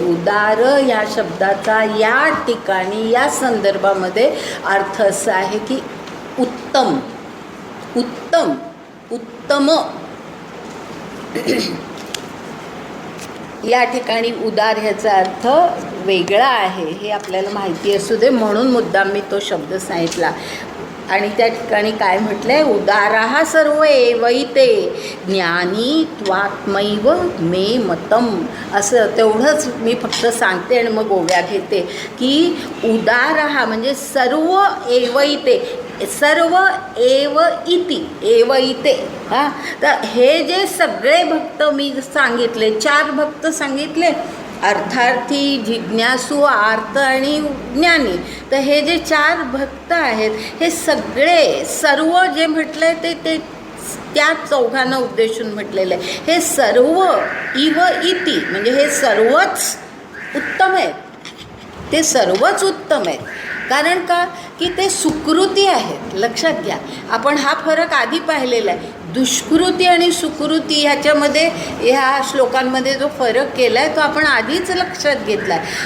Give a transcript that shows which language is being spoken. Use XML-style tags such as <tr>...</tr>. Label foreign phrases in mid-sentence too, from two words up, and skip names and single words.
<mr>उदार या शब्दाचा या ठिकाणी या संदर्भामध्ये अर्थ असा आहे की उत्तम, उत्तम, उत्तम. या ठिकाणी उदार ह्याचा अर्थ वेगळा आहे हे आपल्याला माहिती असू दे म्हणून मुद्दाम मी तो शब्द सांगितला. आणि त्या ठिकाणी काय म्हटलं आहे,</mr> <sa>उदाराः सर्व एवैते ज्ञानी त्वात्मैव मे मतम.</sa> <mr>असं तेवढंच मी फक्त सांगते आणि मग ओव्या घेते की उदाराः म्हणजे</mr> <sa>सर्व एवैते, सर्व एव इति, एवैते.</sa> <mr>हां, तर हे जे सगळे भक्त मी सांगितले, 4 भक्त सांगितले, अर्थार्थी, जिज्ञासू, आर्त आणि ज्ञानी. तर हे जे 4 भक्त आहेत हे सगळे सर्व जे म्हटलं आहे ते त्या चौघांना उद्देशून म्हटलेलं आहे. हे</mr> <sa>सर्व इव इति</sa> <mr>म्हणजे हे सर्वच उत्तम आहेत, ते सर्वच उत्तम आहेत. कारण का की ते सुकृती आहेत. लक्षात घ्या, आपण हा फरक आधी पाहिलेला आहे. दुष्कृती आणि सुकृती ह्याच्यामध्ये ह्या श्लोकांमध्ये जो फरक केला आहे तो आपण आधीच लक्षात घेतला आहे.</mr>